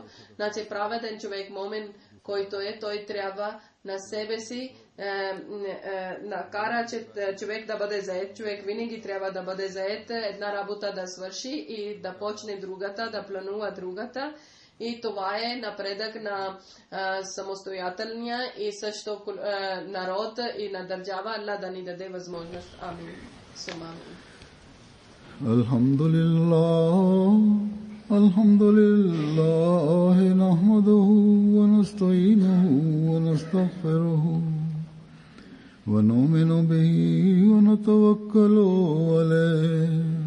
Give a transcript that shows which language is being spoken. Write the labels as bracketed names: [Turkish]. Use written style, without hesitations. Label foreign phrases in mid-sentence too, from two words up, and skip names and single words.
[Bulgarian] Значи праведен човек, момен, който е, той трябва на себе си накара, че човек да бъде заед. Човек винаги трябва да бъде заед, една работа да свърши и да почне другата, да планува другата. И това е напредък на самостоятелния и също народ и на държава. Аллах да ни даде възможност. Амин. [Arabic] الحمد لله نحمده ونستعينه ونستغفره ونؤمن به ونتوكل عليه